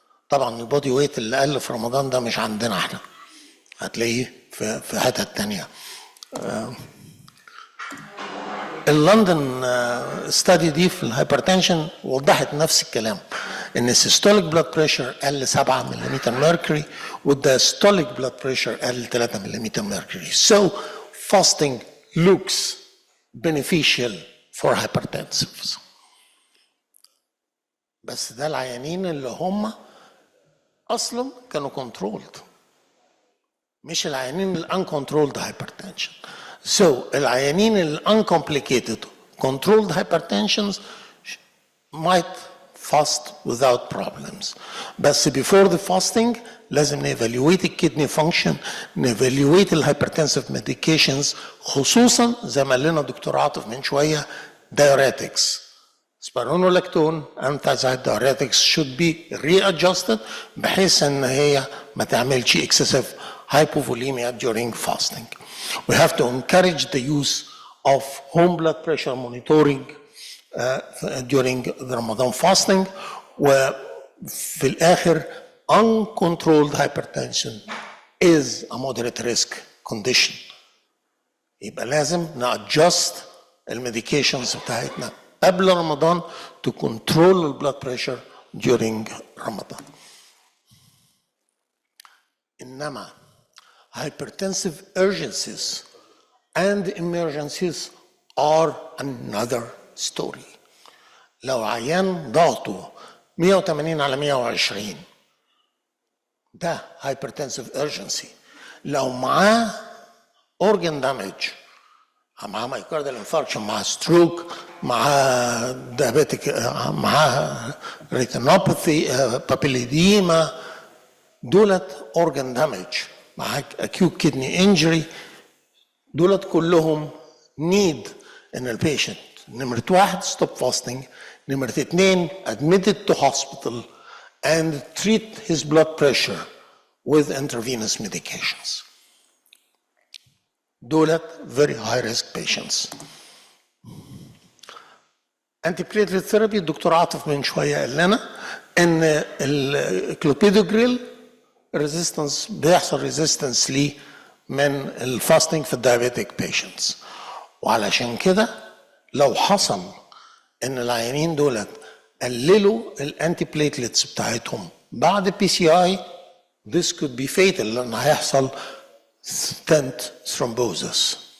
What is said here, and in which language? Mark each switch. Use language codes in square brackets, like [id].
[ar] طبعا البودي ويت اللي قل في رمضان ده مش عندنا احنا، هتلاقيه في حتت تانية. اللندن ستادي دي في الهايبرتنشن وضحت نفس الكلام، ان السيستوليك بلاد بريشر قل 7 ملم ميركوري، والدايستوليك بلاد بريشر قل 3 ملم ميركوري. [en] So fasting looks beneficial for hypertensives. [ar] بس ده العيانين اللي هم اصلا كانوا كنترولد، مش العيانين الانكنترولد هايبرتنشن. [en] So العيانين الانكمبليكيتد controlled hypertensions might fast without problems. [ar] بس [en] before the fasting [ar] لازم نevaluate الكدني function، نevaluate الهايبرتنسيف medications، خصوصا زي ما قال لنا دكتور عاطف من شويه diuretics. [en] spironolactone and thiazide diuretics should be readjusted [ar] بحيث ان هي ما تعملش [en] excessive hypovolemia during fasting. We have to encourage the use of home blood pressure monitoring during the Ramadan fasting. [ar] وفي الآخر [en] uncontrolled hypertension is a moderate risk condition. [ar] يبقى لازم نadjust الميديكيشنز بتاعتنا قبل رمضان [en] to control the blood pressure during Ramadan. إنما hypertensive urgencies and emergencies are another story. [ar] لو عيان ضغطه 180 على 120 ده hypertensive urgency. [en] لو معاه organ damage، معاه myocardial infarction، معاه stroke، معاه diabetic، معاه retinopathy، papilledema، دولت organ damage، معاك acute kidney injury، [ar] دولت كلهم [en] need ان البيشنت نمرة 1 stop fasting، نمرة 2 admitted to hospital and treat his blood pressure with intravenous medications. دولت very high risk patients. [ar] antiplatelet therapy الدكتور عاطف من شوية قال لنا ان الكلوبيدوجريل resistance بيحصل resistance ليه من الفاستنج في الدايابيتيك بيشنتس، وعلشان كده لو حصل ان العيانين دولت قللوا الانتي بليتلتس بتاعتهم بعد بي سي اي [en] this could be fatal [ar] لان هيحصل [en] stent thrombosis.